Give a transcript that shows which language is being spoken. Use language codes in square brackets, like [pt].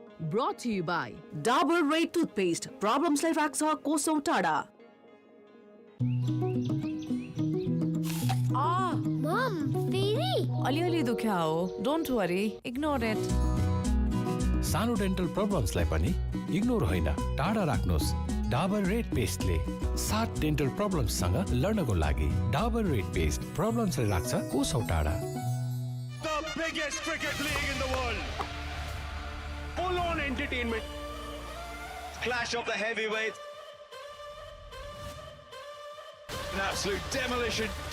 [en] Brought to you by Dabur Red Toothpaste. [ne] Problemsलाई राख्छ कोसौं टाढा। Mom, फेरि अलिअलि दुख्या हो, [en] Don't worry, ignore it. [ne] सानो डेन्टल प्रब्लम्सलाई पनि इग्नोर होइन, टाढा राख्नुहोस्। डाबर रेड पेस्टले 7 डेन्टल प्रब्लम्ससँग लड्नको लागि डाबर रेड पेस्ट प्रब्लम्सलाई राख्छ कोसौं टाढा। [en] The biggest cricket league in the world. Full on entertainment. Clash of the heavyweights. An absolute demolition.